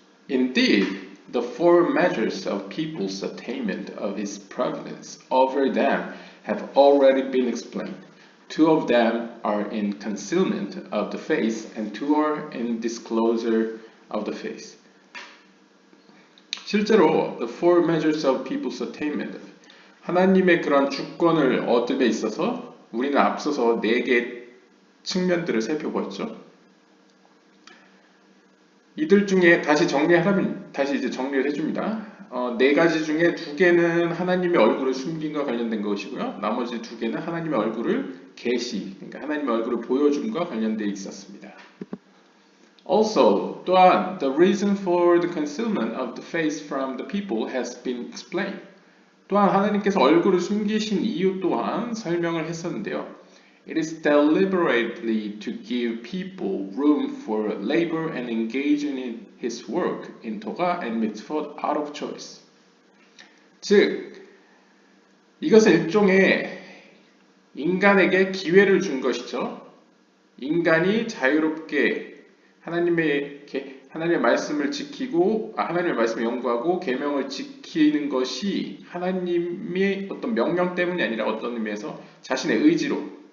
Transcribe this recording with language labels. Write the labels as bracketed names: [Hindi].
[English] Indeed, the four measures of people's attainment of his providence over them have already been explained. Two of them are in concealment of the face, and two are in disclosure of the face. [Korean] 실제로 [English] the four measures of people's attainment, [Korean] 하나님의 그런 주권을 얻음에 있어서 우리는 앞서서 4개의 측면들을 살펴보았죠. 이들 중에 다시 정리하면 다시 이제 정리를 해줍니다. 4가지 중에 2개는 하나님의 얼굴을 숨긴과 관련된 것이고요. 나머지 2개는 하나님의 얼굴을 계시, 그러니까 하나님의 얼굴을 보여줌과 관련되어 있었습니다. [English] Also, [Korean] 또한 [English] the reason for the concealment of the face from the people has been explained. [Korean] 또한 하나님께서 얼굴을 숨기신 이유 또한 설명을 했었는데요. [English] It is deliberately to give people room for labor and engage in his work in Torah and mitzvot out of choice. [Korean] 즉, 이것은 일종의 인간에게 기회를 준 것이죠. 인간이 자유롭게 하나님의 말씀을 지키고 하나님의 말씀을 연구하고 계명을 지키는 것이 하나님의 어떤 명령 때문이 아니라 어떤 의미에서 자신의 의지로.